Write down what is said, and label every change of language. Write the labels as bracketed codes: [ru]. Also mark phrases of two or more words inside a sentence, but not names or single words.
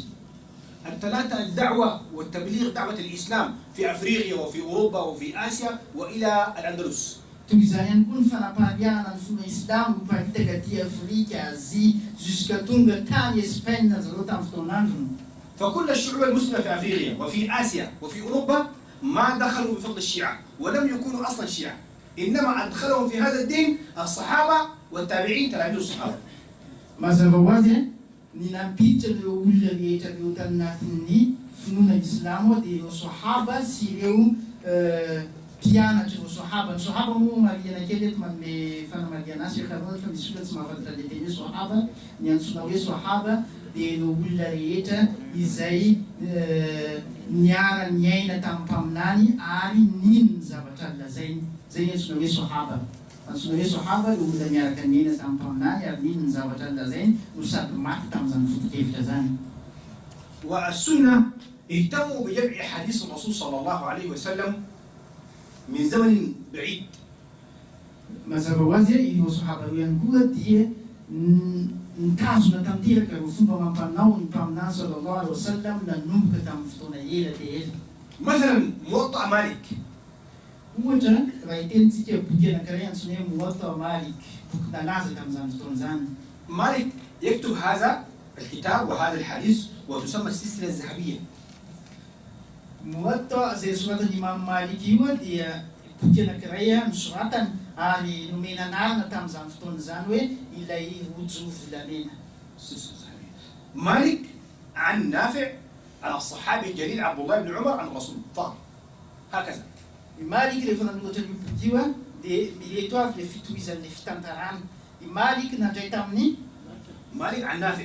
[ar] الثلاثة الدعوة والتبليغ دعوة الإسلام في أفريقيا وفي أوروبا وفي آسيا وإلى الأندلس. [mg] Toy izany ihany koa ny fanapahariana ny fomba Islamo miparitaka aty Afrika, Azia jusqu'à tonga tany Espagne zareo tamin'ny fotoan'androny. [ar] فكل الشعوب المسلمة في أفريقيا وفي آسيا وفي أوروبا ما دخلوا بفضل الشيعة ولم يكونوا أصلا شيعة، إنما أدخلهم في هذا الدين الصحابة والتابعين تلاميذ الصحابة. [mg] Mazava ho azy ny nampiditra ireo olona rehetra ireo tanatin'ny finoana Islamo dia ireo sahaba sy ireo mpianatra ireo sahaba. Ny sahaba moa mariana kely eto manome fanamariana azy ekarona fa misy olona tsy mahafantatra le teny hoe sahaba, ny antsoina hoe sahaba dia ireo olona rehetra izay niara niaina tamin'ny mpaminany ary nino ny zavatra lazainy, zay ny antsoina hoe sahaba. Antsoina hoe sahaba ireo olona miaraka niaina tamin'ny mpaminany ary nino ny zavatra lazainy no sady maty tamin'izany foto-kevitra zany. [ar] والسنة اهتموا بجمع حديث الرسول صلى الله عليه وسلم من زمن بعيد. [mg] Mazava ho azy ireo sahaba ireo ihany koa dia nitazona tanteraka ireo fomba mampanao ny mpaminany [ar] صلى الله عليه وسلم [mg] nanomboka tamin'ny fotoana ela dia ela. [ar] مثلا موطأ مالك. [mg] Ohatra raha itentsika boky anankiray antsoina hoe Muwatta Malik, boky nalaza tamin'izany fotoana zany. [ar] مالك يكتب هذا الكتاب وهذا الحديث وتسمى السلسلة الذهبية. [mg] Muwatta zay soratan'ny Imam Malik io dia boky anankiray nosoratany ary nomena anarana tamin'izany fotoana zany hoe ilay rojo volamena. [ar] السلسلة الذهبية. مالك عن نافع عن الصحابي الجليل عبد الله بن عمر عن الرسول فقط هكذا. مالك اللي فنا نقول تبديوا دي بيتوا في فتويز اللي فتنتران مالك نجيتامني مالك عن نافع.